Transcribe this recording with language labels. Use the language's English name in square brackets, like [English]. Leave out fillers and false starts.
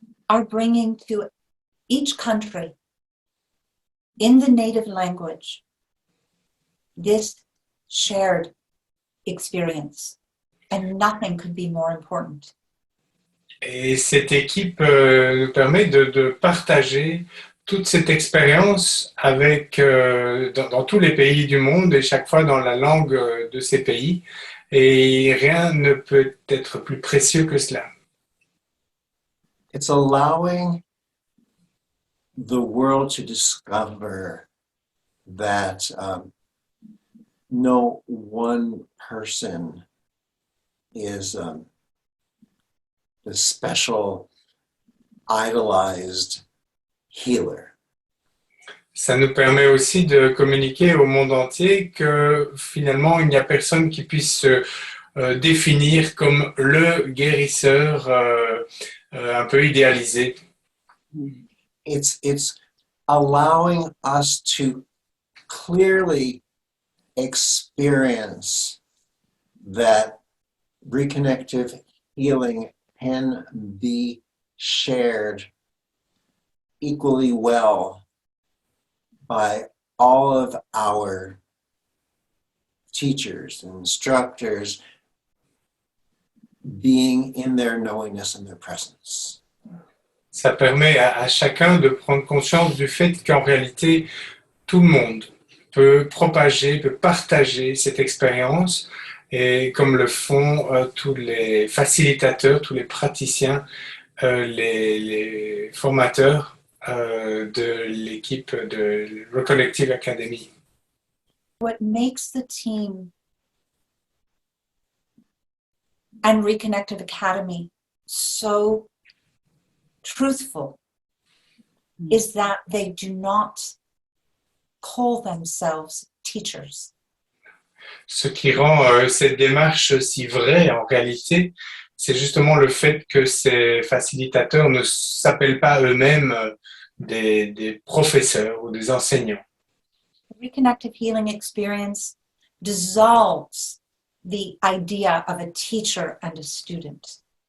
[English] are bringing to each country in the native language this shared experience, and nothing could be more important. [French] et cette équipe nous permet de partager toute cette expérience avec, dans tous les pays du monde et chaque fois dans la langue de ces pays. Et rien ne peut être plus précieux que cela. [English] It's allowing the world to discover that no one person is the special, idolized healer. [French] Ça nous permet aussi de communiquer au monde entier que finalement, il n'y a personne qui puisse se définir comme le guérisseur un peu idéalisé. [English] It's allowing us to clearly experience that reconnective healing can be shared equally well by all of our teachers and instructors being in their knowingness and their presence. [French] Ça permet à chacun de prendre conscience du fait qu'en réalité, tout le monde peut propager, peut partager cette expérience, et comme le font tous les facilitateurs, tous les praticiens, les formateurs de l'équipe de Reconnective Academy. [English] What makes the team and Reconnective Academy so truthful is that they do not call themselves teachers. [French] Ce qui rend cette démarche si vraie en réalité, c'est justement le fait que ces facilitateurs ne s'appellent pas eux-mêmes des professeurs ou des enseignants. [English] The Reconnective Healing experience dissolves the idea of a teacher and a student.